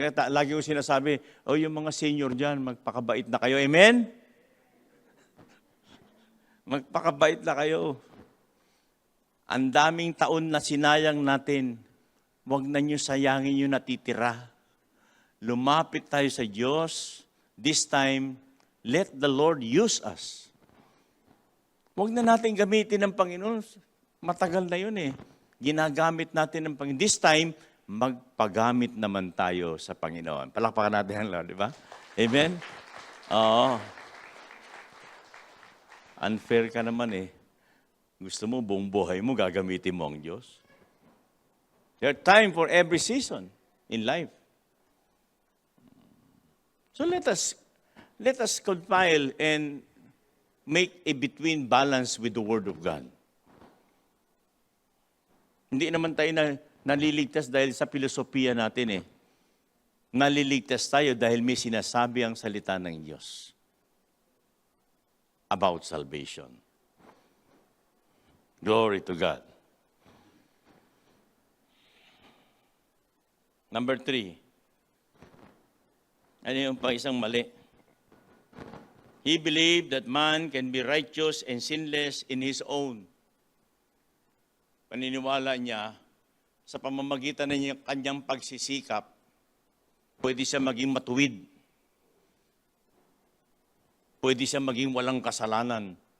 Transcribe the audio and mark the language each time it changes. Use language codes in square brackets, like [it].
[tl] Kaya lagi ko sinasabi, yung mga senior dyan, magpakabait na kayo. Amen? Magpakabait na kayo. Ang daming taon na sinayang natin Huwag na niyo sayangin yung natitira. Lumapit tayo sa Diyos. [en] This time, let the Lord use us. [tl] Huwag na natin gamitin ng Panginoon. Matagal na yun eh. Ginagamit natin ng Panginoon. [en] This time, [tl] magpagamit naman tayo sa Panginoon. Palakpakan natin ang Lord, di ba? Amen? Oo. Unfair ka naman eh. Gusto mo, buong buhay mo, gagamitin mo ang Diyos. [en] There are time for every season in life. So let us compile and make a between balance with the Word of God. [tl] Hindi naman tayo naliligtas dahil sa filosofiya natin eh. Naliligtas tayo dahil may sinasabi ang salita ng Diyos [en] about salvation. Glory to God. Number 3. [tl] Ano yung pang isang mali? [en] He believed that man can be righteous and sinless in his own. [tl] Paniniwala niya, sa pamamagitan ng kanyang pagsisikap, pwede siya maging matuwid. Pwede siya maging walang kasalanan.